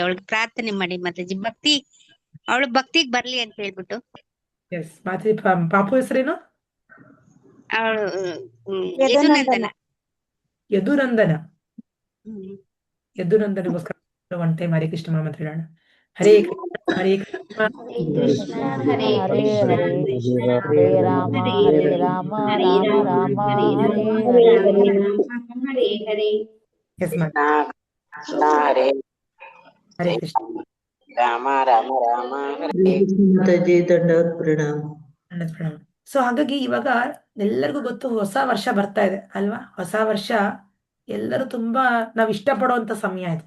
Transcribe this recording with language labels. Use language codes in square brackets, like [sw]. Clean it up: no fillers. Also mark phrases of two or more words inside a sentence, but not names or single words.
[kn] ಅವಳಿಗೆ ಪ್ರಾರ್ಥನೆ ಮಾಡಿ ಮಾತಾಜಿ, ಅವಳು ಭಕ್ತಿಗ್ ಬರ್ಲಿ ಅಂತ ಹೇಳ್ಬಿಟ್ಟು. ಎಸ್ ಮಾತಿ ಪಾಪು ಹೆಸರೇನು? ಅವಳು ಯದುನಂದನ. ಯದುನಂದನ. ಹ್ಮ್. ಯದುನಂದನಿಗೋಸ್ಕರ [en] one time [kn] ಹರೇ ಕೃಷ್ಣ ಮಾತ್ರ ಹೇಳೋಣ. [sa] ಹರೇ ಕೃಷ್ಣ ಹರೇ ಕೃಷ್ಣ ಹರೇ ಹರೇ ಕೃಷ್ಣ ಹರೇ ಕೃಷ್ಣ ಹರೇ ರಾಮ ಹರೇ ಹರೇ ರಾಮ ರಾಮ ಹರೇ ರಾಮ ರಾಮ ರಾಮ ಹರೇ ಹರೇ ರಾಮ ಹರೇ. ಹರೇ ಹರೇ. [kn] ಎಸ್ ಮಾತಿ. [sa] ಕೃಷ್ಣ ಹರೇ ಹರೇ ಕೃಷ್ಣ. ರಾಮ ರಾಮ ರಾಮ [kn] ಹರೇ ಕೃಷ್ಣ ಮಾತಾಜಿ, ದಂಡವತ್ ಪ್ರಣಾಮ. ಸೊ ಹಾಗಾಗಿ ಇವಾಗ ಎಲ್ಲರಿಗೂ ಗೊತ್ತು ಹೊಸ ವರ್ಷ ಬರ್ತಾ ಇದೆ ಅಲ್ವಾ? ಹೊಸ ವರ್ಷ ಎಲ್ಲರೂ ತುಂಬಾ ನಾವ್ ಇಷ್ಟಪಡುವಂತ ಸಮಯ ಇದು.